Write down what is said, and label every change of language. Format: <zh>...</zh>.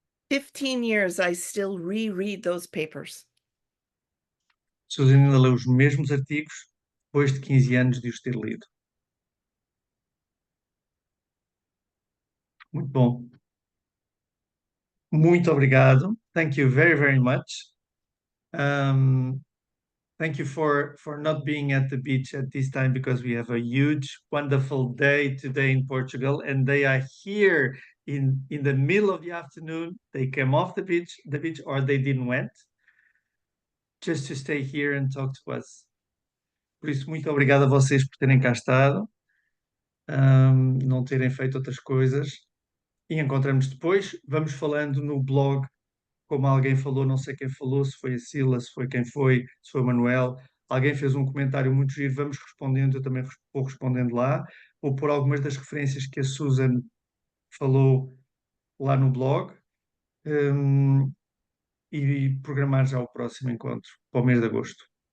<en>15 years, I still reread those papers.</en> <pt>Susan ainda lê os mesmos artigos depois de 15 anos de os ter lido. Muito bom. Muito obrigado.</pt> <en>Thank you very, very much. Thank you for not being at the beach at this time because we have a huge, wonderful day today in Portugal, and they are here in the middle of the afternoon. They came off the beach, or they didn't went, just to stay here and talk to us.</en> <pt>Por isso, muito obrigado a vocês por terem cá estado, não terem feito outras coisas, e encontramos depois. Vamos falando no blog, como alguém falou, não sei quem falou, se foi a Sila, se foi quem foi, se foi o Manuel. Alguém fez um comentário muito giro, vamos respondendo, eu também vou respondendo lá, ou por algumas das referências que a Susan falou lá no blog, e programar já o próximo encontro para o mês de agosto.</pt>